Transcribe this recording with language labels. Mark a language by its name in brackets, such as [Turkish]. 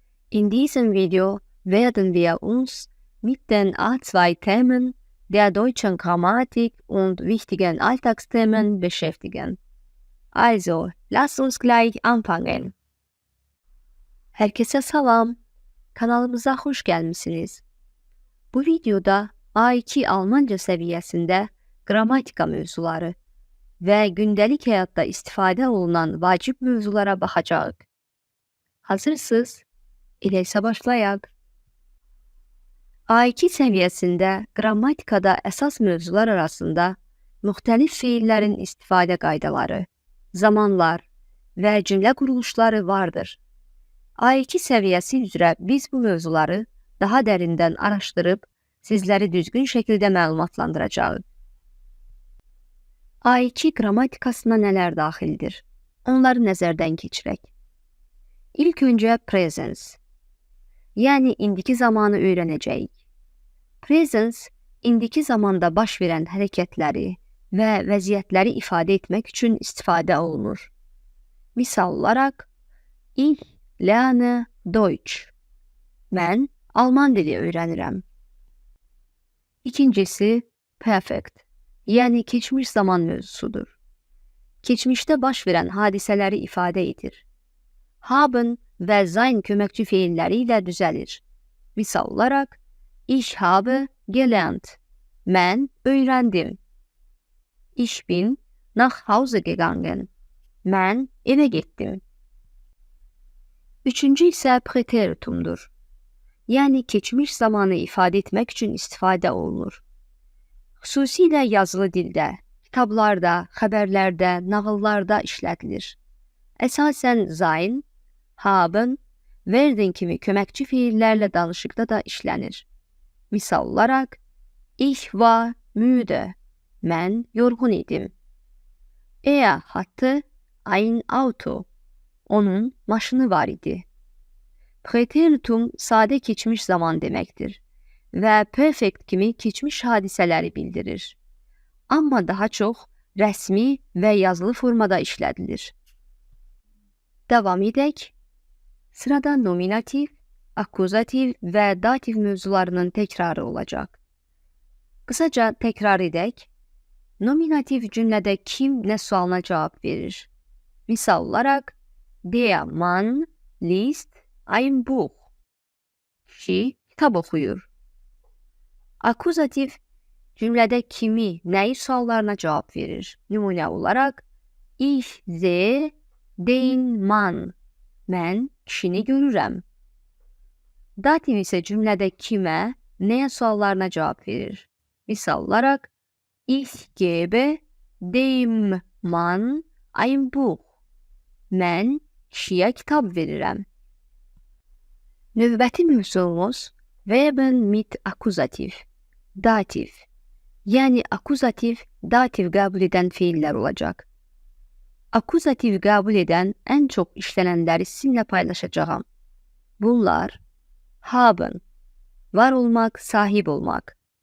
[German] In diesem Video werden wir uns mit den A2-Themen der deutschen Grammatik und wichtigen Alltagsthemen beschäftigen. Also, lasst uns gleich anfangen. [Azerbaijani] Herkese salam, kanalımıza hoş gelmişsiniz. Bu videoda A2 Almanca seviyesinde gramatika mövzuları ve gündelik hayatta istifade olunan vacip mövzulara baxacağıq. Hazırsınız? İleysə başlayaq. A2 səviyyəsində qrammatikada əsas mövzular arasında müxtəlif feillərin istifadə qaydaları, zamanlar və cümlə quruluşları vardır. A2 səviyyəsi üzrə biz bu mövzuları daha dərindən araşdırıb sizləri düzgün şəkildə məlumatlandıracağıq. A2 qrammatikasına nələr daxildir? Onları nəzərdən keçirək. İlk öncə presens, yəni indiki zamanı öyrənəcəyik. Presens, indiki zamanda baş verən hərəkətləri və vəziyyətləri ifadə etmək üçün istifadə olunur. Misal olaraq, [German] Ich lerne Deutsch. [Azerbaijani] Mən Alman dili öyrənirəm. İkincisi, perfect, yəni keçmiş zaman mövzusudur. Keçmişdə baş verən hadisələri ifadə edir. Haben və sein köməkçi feilləri ilə düzəlir. Misal olaraq, [German] Ich habe gelernt. [Azerbaijani] Mən öyrəndim. [German] Ich bin nach Hause gegangen. [Azerbaijani] Mən evə getdim. Üçüncü isə präteritumdur. Yəni keçmiş zamanı ifadə etmək üçün istifadə olunur. Xüsusilə yazılı dildə, kitablarda, xəbərlərdə, nağıllarda işlədilir. Əsasən sein, haben, werden kimi köməkçi feillərlə danışıqda da işlənir. Misal olaraq, [German] Ich war müde. [Azerbaijani] Mən yorğun idim. [German] Er hatte ein Auto. [Azerbaijani] Onun maşını var idi. Präteritum sadə keçmiş zaman deməkdir və perfect kimi keçmiş hadisələri bildirir. Amma daha çox rəsmi və yazılı formada işlədilir. Davam edək. Sırada nominativ, akuzativ və dativ mövzularının təkrarı olacaq. Qısaca təkrar edək. Nominativ cümlədə kim nə sualına cavab verir? Misal olaraq, [German] Der Mann liest ein Buch. [Azerbaijani] Kişi kitab oxuyur. Akuzativ cümlədə kimi, nəyi suallarına cavab verir. Nümunə olaraq, [German] Ich sehe den Mann. [Azerbaijani] Mən kişini görürəm. Dativ isə cümlədə kimə, nəyə suallarına cavab verir. Misal olaraq, [German] Ich gebe dem Mann ein Buch. [Azerbaijani] Mən kişiyə kitab verirəm. Növbəti mövzumuz [German] Verben mit Akuzativ, dativ. [Azerbaijani] Yəni akuzativ, dativ qəbul edən feillər olacaq. Akuzativ qəbul edən ən çox işlənənləri sizinlə paylaşacağam. Bunlar haben, var olmaq, sahib olmaq.